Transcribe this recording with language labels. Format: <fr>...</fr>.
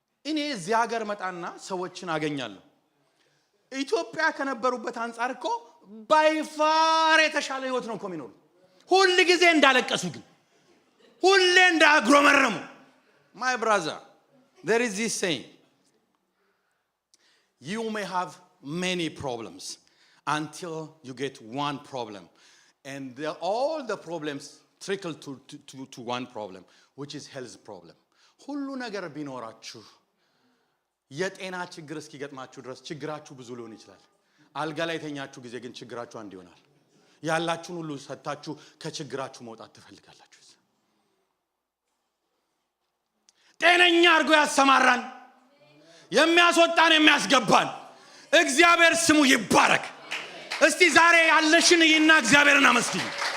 <am>እኔ እዚህ ሀገር መጣና ሰዎችን አገኛለሁ። ኢትዮጵያ ከነበሩበት አንፃር እኮ ባይፋር የተሻለ ህይወት ነው እኮ የሚኖሩ። ሁሉ ጊዜ እንዳለቀሱ ግን ሁሌ እንዳጉረመረሙ</am> <en>ማይ ብራዘር there is this saying, you may have many problems until you get one problem, and all the problems trickle to one problem, which is health problem.</en> <am>ሁሉ ነገር ቢኖራችሁ የጤና ችግር እስኪገጥማችሁ ድረስ ችግራችሁ ብዙ ሊሆን ይችላል። አልጋ ላይ ተኛችሁ ጊዜ ግን ችግራችሁ አንድ ይሆናል። ያላችሁን ሁሉ ሰጣችሁ ከችግራችሁ መውጣት ትፈልጋላችሁ። ጤነኛ አድርጎ ያሰማራን የሚያስወጣን የሚያስገባን እግዚአብሔር ስሙ ይባረክ። እስቲ ዛሬ ያለሽን ይና እግዚአብሔርን አመስግኝ።</am>